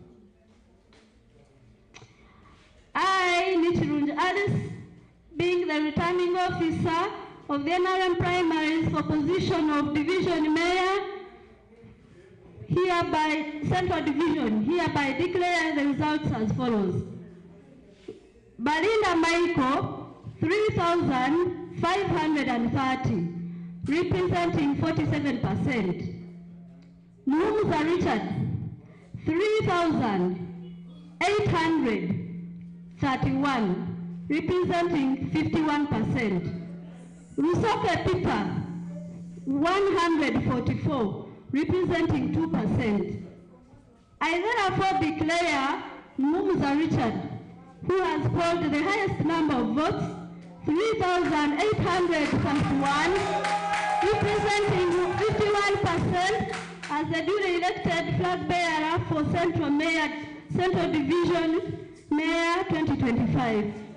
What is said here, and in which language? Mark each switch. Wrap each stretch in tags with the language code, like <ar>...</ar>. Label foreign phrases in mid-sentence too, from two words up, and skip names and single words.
<en>I, Nichirunj Alice, being the returning officer of the Nrm Primaries for position of Division Mayor, hereby, Central Division, hereby declare the results as follows. Balinda Michael, 3,530, representing 47%. Muhumuza Richard, 3,831, representing 51%. Usoke Peter, 144, representing 2%. I therefore declare Muhumuza Richard, who has polled the highest number of votes, 3,831, representing 51%, as the duly elected flag bearer for Central Division Mayor 2025.</en>